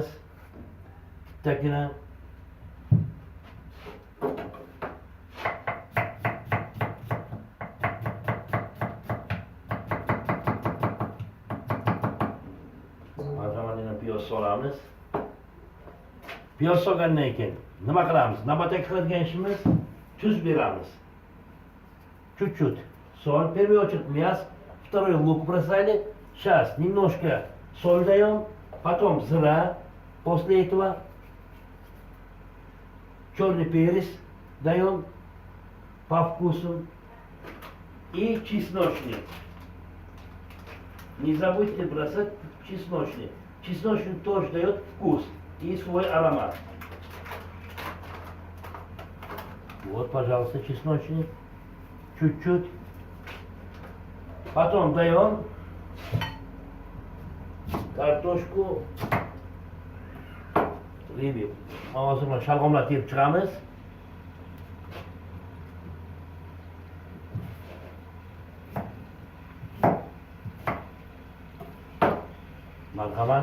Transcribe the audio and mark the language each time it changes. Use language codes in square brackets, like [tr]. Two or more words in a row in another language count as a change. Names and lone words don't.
[uz] Bittakina marhamat piyoz solamiz. Piyoz solgandan keyin nima qilamiz? Navbatdagi qiladigan ishimiz tuz beramiz. [ru] Чуть-чуть соль. Первый очередь мясо, второй лук бросали. Сейчас немножко соль даем, потом зира. После этого черный перец даем по вкусу и чесночный. Не забудьте бросать чесночный. Чесночный тоже дает вкус и свой аромат. Вот, пожалуйста, чесночный. чуть-чуть. Потом даем kartoshku ribib. [uz] Hozir mana shalg'omlar terib chiqamiz. Marhamat.